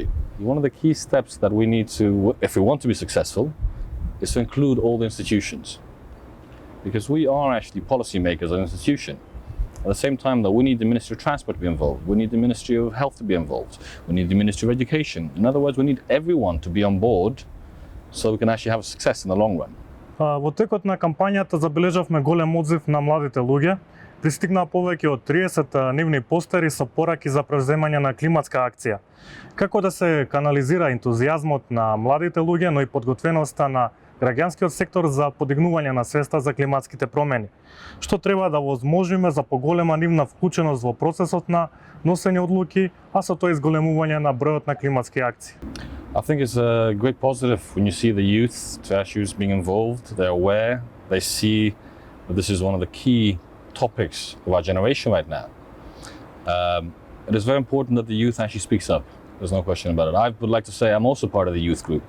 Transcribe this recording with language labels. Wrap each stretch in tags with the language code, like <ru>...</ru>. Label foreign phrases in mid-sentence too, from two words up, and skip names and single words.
<en>One of the key steps that we need to, if we want to be successful, is to include all the institutions. Because we are actually policymakers as an institution. At the same time, though, we need the Ministry of Transport to be involved. We need the Ministry of Health to be involved. We need the Ministry of Education. In other words, we need everyone to be on board so we can actually have a success in the long run.</en> <mk>Во текот на кампањата забележавме голем одзив на младите луѓе. Пристигнаа повеќе од 30 нивни постери со пораки за превземање на климатска акција. Како да се канализира ентузијазмот на младите луѓе, но и подготвеноста на граѓанскиот сектор за подигнување на свеста за климатските промени? Што треба да возможиме за поголема нивна вклученост во процесот на носење одлуки, а со тоа изголемување на бројот на климатски акции?</mk> <en>I think it's a great positive when you see the youth to actually being involved. They're aware. They see that this is one of the key topics of our generation right now. It is very important that the youth actually speaks up. There's no question about it. I would like to say I'm also part of the youth group.</en>